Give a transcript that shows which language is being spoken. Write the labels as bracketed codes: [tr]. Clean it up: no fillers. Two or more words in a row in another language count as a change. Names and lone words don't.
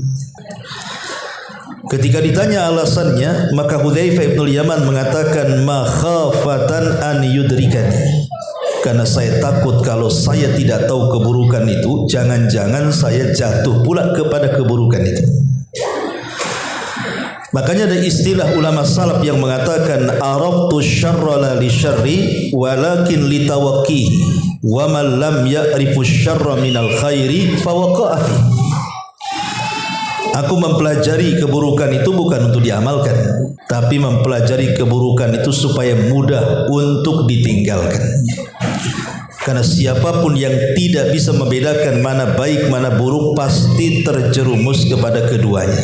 [id] Ketika ditanya alasannya, maka Hudzaifah ibnul Yaman mengatakan, [ar] مخافة أن يدركني, [id] karena saya takut kalau saya tidak tahu keburukan itu, jangan-jangan saya jatuh pula kepada keburukan itu. Makanya ada istilah ulama salaf yang mengatakan, [ar] عرفت الشر لا للشر ولكن لتوقيه ومن لم يعرف الشر من الخير فوقع فيه. [id] Aku mempelajari keburukan itu bukan untuk diamalkan, tapi mempelajari keburukan itu supaya mudah untuk ditinggalkan. Karena siapapun yang tidak bisa membedakan mana baik mana buruk pasti terjerumus kepada keduanya.